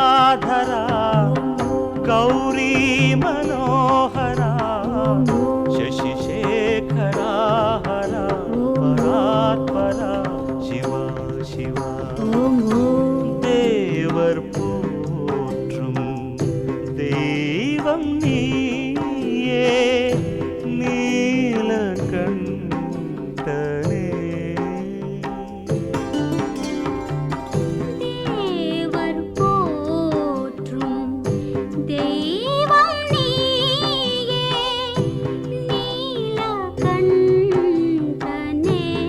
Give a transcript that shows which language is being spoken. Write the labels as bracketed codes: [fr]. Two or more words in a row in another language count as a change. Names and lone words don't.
[sa] गङ्गाधरा गौरी मनोहरा शशिशेखरा हरा परात्परा शिवा शिवा [ta] தேவர் போற்றும் தெய்வம் நீயே நீலகண்டனே தேவர் போற்றும் தெய்வம் நீயே நீலகண்டனே